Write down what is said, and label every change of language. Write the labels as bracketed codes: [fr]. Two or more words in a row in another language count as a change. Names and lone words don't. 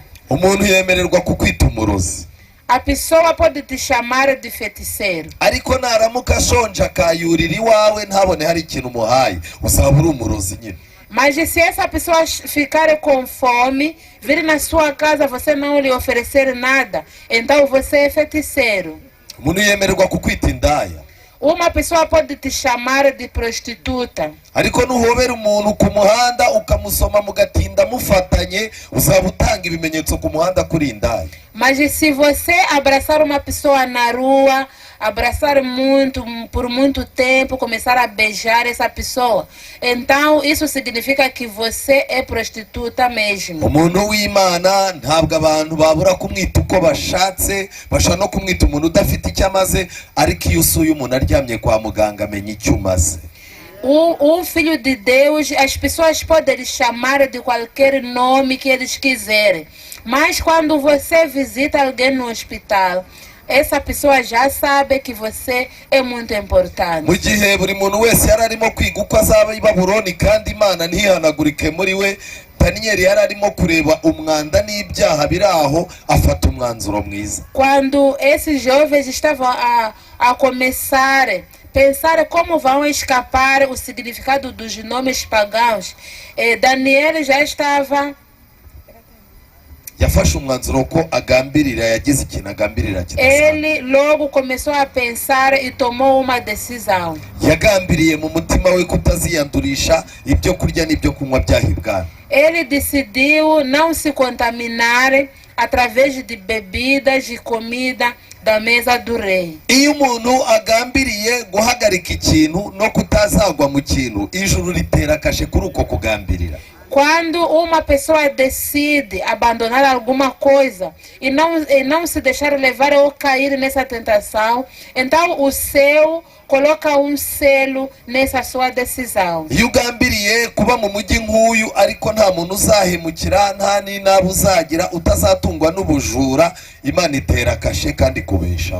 [rw] Umuntu yemererwa kukwita umurozi. [pt] A pessoa pode te chamar de feiticeiro. [rw] Ariko naramuka ashonje akayurira iwawe ntabone hari ikintu umuhaye, uzaba uri umurozi nyine. [pt] Mas se essa pessoa ficar com fome, vir na sua casa, você não lhe oferecer nada, então você é feiticeiro. [rw] Umuntu yemererwa kukwita indaya. [pt] Uma pessoa pode te chamar de prostituta. [rw] Ariko nuhobera umuntu ku muhanda ukamusoma mugatinda mufatanye, uzaba utanga ibimenyetso ku muhanda kuri indaya. [pt] Mas se você abraçar uma pessoa na rua, abraçar por muito tempo, começar a beijar essa pessoa, então isso significa que você é prostituta mesmo. [rw] Umuntu w'Imana ntabwo abantu babura kumwita uko bashatse, bashaka no kumwita umuntu udafite icyo amaze, ariko iyo usuye umuntu aryamye kwa muganga amenya icyo umaze. [pt] Filho de Deus, as pessoas podem lhe chamar de qualquer nome que eles quiserem. Mas quando você visita alguém no hospital, essa pessoa já sabe que você é muito importante. [rw] mu gihe buri muntu wese yari arimo kwiga uko azaba i Babuloni kandi Imana ntihanagurike muri we, Daniyeli yari arimo kureba umwanda n'ibyaha biri aho, afata umwanzuro mwiza. [pt] Quando esses jovens estavam a começar a pensar como vão escapar o significado dos nomes pagãos, Daniel já estava... [rw] Yafashe umwanzuro ko agambirira, yagize ikintu agambirira kidasanzwe. [pt] Ele logo começou a pensar e tomou uma decisão. [rw] Yagambiriye mu mutima we kutaziyandurisha ibyo kurya n'ibyo kunywa byahibwana. [pt] Ele decidiu não se contaminar através de bebidas e comida da mesa do rei. [rw] Iyo umuntu agambiriye guhagarika ikintu no kutazagwa mu kintu, ijuru ritera kashe kuri uko kugambirira. [pt] Quando uma pessoa decide abandonar alguma coisa e não se deixar levar ou cair nessa tentação, então o céu coloca selo nessa sua decisão. [rw] Iyo ugambiriye kuba mu mujyi nk'uyu ariko nta muntu uzahemukira, nta n'inaba uzagira, utazatungwa n'ubujura, Imana itera kashe kandi kubeshaho.